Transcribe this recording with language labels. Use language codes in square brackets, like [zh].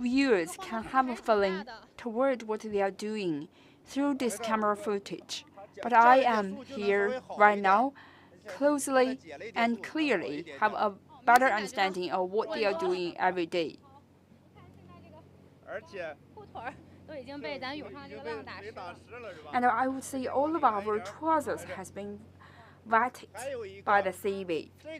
[en] viewers can have a feeling toward what they are doing through this camera footage. But I am here right now, closely and clearly have a better understanding of what they are doing every day. [zh] 看现在这个裤腿儿都已经被咱涌上的这个浪打湿了。 [en] And I would say all of our trousers has been wetted by the sea wave.